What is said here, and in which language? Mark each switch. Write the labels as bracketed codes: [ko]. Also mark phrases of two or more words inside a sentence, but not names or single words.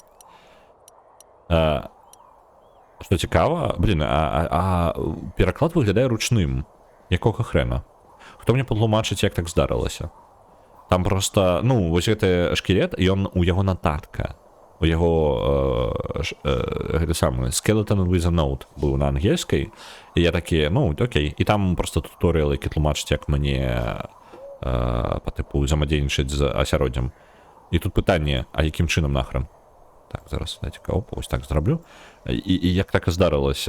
[be] Што цікава, блин, пераклад выглядае ручным. Якога хрэна? Хто мне патлумачыць, як так здарылася? Там просто, ну, вось гэты шкілет, ён у яго нататка. У яго гэта самы [en] skeleton with a note [be] быў на ангельскай, і я такі, ну, окей, і там просто туторыял, які тлумачыць, як мне па тыпу взаемадзейнічаць з асяроддзям. І тут пытанне, а якім чынам нахрен? Так, зараз, дайце каўп, ось так зраблю. І як так і здарылася?